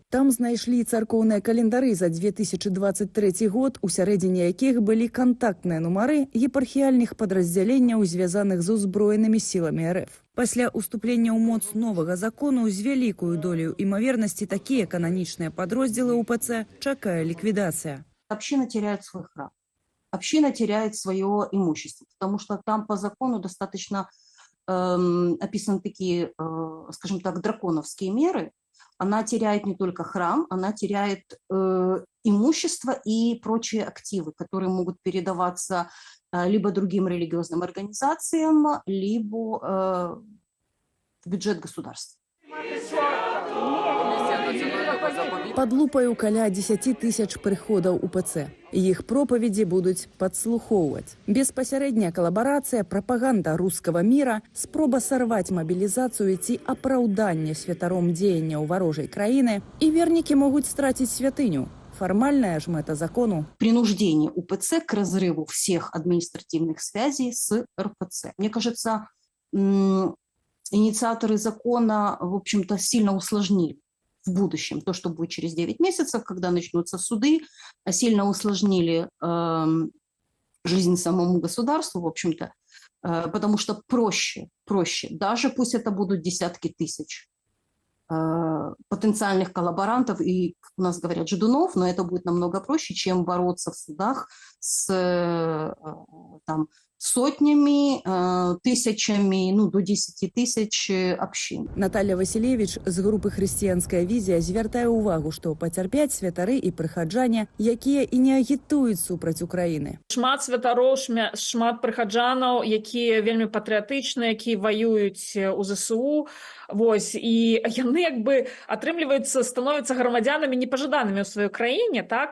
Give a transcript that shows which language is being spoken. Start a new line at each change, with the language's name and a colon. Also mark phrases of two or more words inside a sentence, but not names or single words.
Belarusian: Там знайшлі царкоўныя календары за 2023 год, у сярэдзіне якіх былі кантактныя нумары епархіяльных падраздзяленняў, звязаных з узброенымі сіламі РФ. Пасля ўступлення ў моц новага закону з вялікую долю імавернасці такія кананічныя падроздзелы УПЦ чакае ліквідацыя.
Russian: Община теряет свой храм. Община теряет свое имущество, потому что там по закону достаточно описаны такие, скажем так, драконовские меры. Она теряет не только храм, она теряет имущество и прочие активы, которые могут передаваться либо другим религиозным организациям, либо в бюджет государства.
Belarusian: Пад лупаю каля 10 тысяч прыходаў УПЦ. Іх пропаведзі будуць падслухоўваць. Беспасярэдняя калабарацыя, прапаганда рускага міра, спроба сарваць мабілізацыю ці апраўданне святаром дзеяння ў варожай краіны, і вернікі могуць страціць святыню. Формальная ж мэта закону –
Russian: принуждение УПЦ к разрыву всех административных связей с РПЦ. Мне кажется, инициаторы закона, в общем-то, сильно усложнили в будущем то, что будет через 9 месяцев, когда начнутся суды, сильно усложнили жизнь самому государству, в общем-то, потому что проще, даже пусть это будут десятки тысяч потенциальных коллаборантов и, как у нас говорят, ждунов, но это будет намного проще, чем бороться в судах с там, сотнями, тысячами, ну, до 10 тысяч общин.
Belarusian: Наталья Василевич з групы «Хрысціянская візія» звяртае ўвагу, што пацярпяць святары і прыхаджане, якія і не агітуюць супраць Украіны. Шмат святароў, шмат прыхаджанаў, якія вельмі патрыятычныя, якія ваююць у ЗСУ. Вось, і яны як бы атрымліваюцца, становяцца грамадзянамі непажаданымі ў сваёй краіне, так?